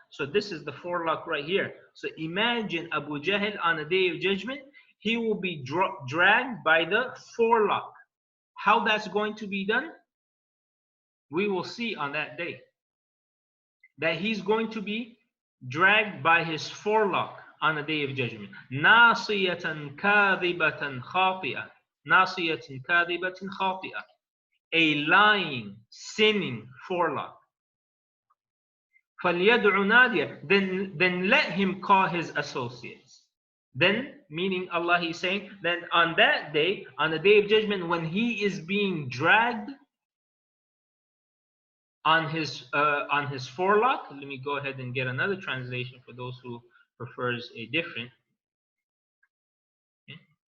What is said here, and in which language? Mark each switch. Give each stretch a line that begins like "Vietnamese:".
English: So this is the forelock right here. So imagine Abu Jahl on the day of judgment, he will be dragged by the forelock. How that's going to be done, we will see on that day. That he's going to be dragged by his forelock on the day of judgment.
Arabic: نَاصِيَةً كَاذِبَةً خَاطِئَةً نَاصِيَةً كَاذِبَةً خَاطِئَةً,
English: a lying, sinning forelock.
Arabic: فَلْيَدْعُ نَادِيَهُ,
English: then let him call his associates. Then, meaning Allah, he's saying that on that day, on the day of judgment, when he is being dragged on his forelock, let me go ahead and get another translation for those who prefers a different. Okay.